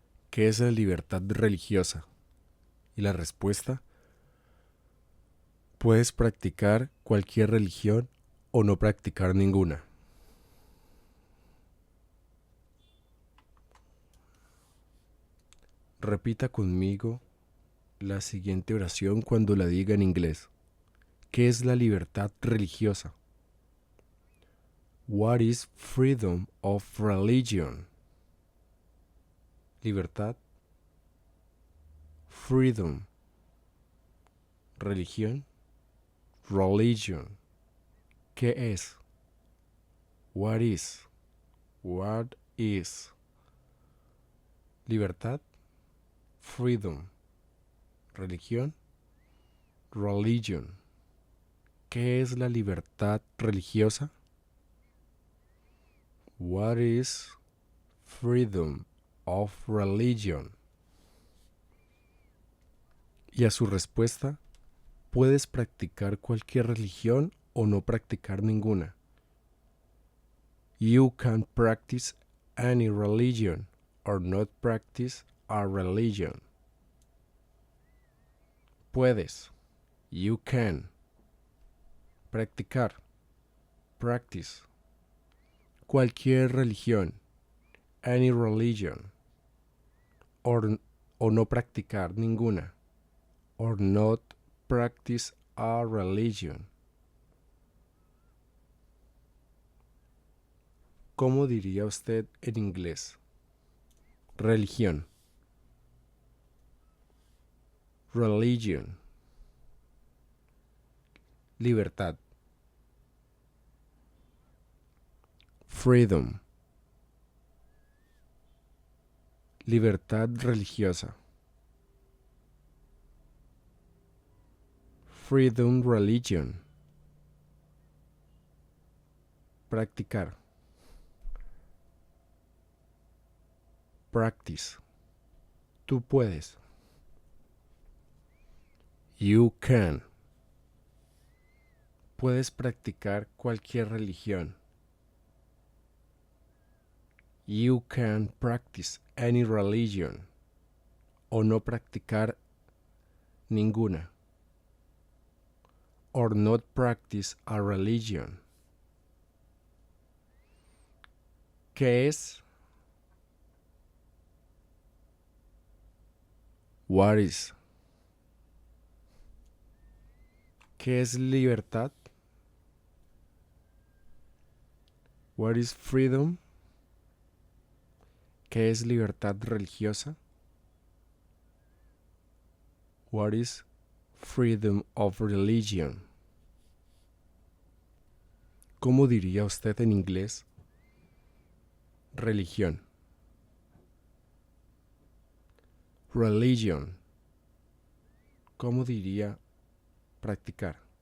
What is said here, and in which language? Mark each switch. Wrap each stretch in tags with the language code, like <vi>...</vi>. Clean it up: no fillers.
<es>¿Qué es la libertad religiosa? Y la respuesta: puedes practicar cualquier religión o no practicar ninguna. Repita conmigo la siguiente oración cuando la diga en inglés. ¿Qué es la libertad religiosa?</es> <en>What is freedom of religion?</en> <es>Libertad.</es> <en>Freedom.</en> <es>Religión.</es> <en>Religion.</en> <es>¿Qué es?</es> <en>What is? What is?</en> <es>Libertad.</es> <en>Freedom.</en> <es>Religión.</es> <en>Religion.</en> <es>¿Qué es la libertad religiosa?</es> <en>What is freedom of religion?</en> <es>Y a su respuesta, puedes practicar cualquier religión o no practicar ninguna.</es> <en>You can practice any religion or not practice a religion.</en> <es>Puedes.</es> <en>You can.</en> <es>Practicar.</es> <en>Practice.</en> <es>Cualquier religión.</es> <en>Any religion.</en> <es>O no practicar ninguna.</es> <en>Or not practice a religion.</en> <es>¿Cómo diría usted en inglés? Religión.</es> <en>Religion.</en> <es>Libertad.</es> <en>Freedom.</en> <es>Libertad religiosa.</es> <en>Freedom religion.</en> <es>Practicar.</es> <en>Practice.</en> <es>Tú puedes.</es> <en>You can.</en> <es>Puedes practicar cualquier religión.</es> <en>You can practice any religion.</en> <es>O no practicar ninguna.</es> <en>Or not practice a religion.</en> <es>¿Qué es?</es> <en>What is?</en> <es>¿Qué es libertad?</es> <en>What is freedom?</en> <es>¿Qué es libertad religiosa?</es> <en>What is freedom of religion?</en> <es>¿Cómo diría usted en inglés? Religión.</es> <en>Religion.</en> <es>¿Cómo diría practicar?</es>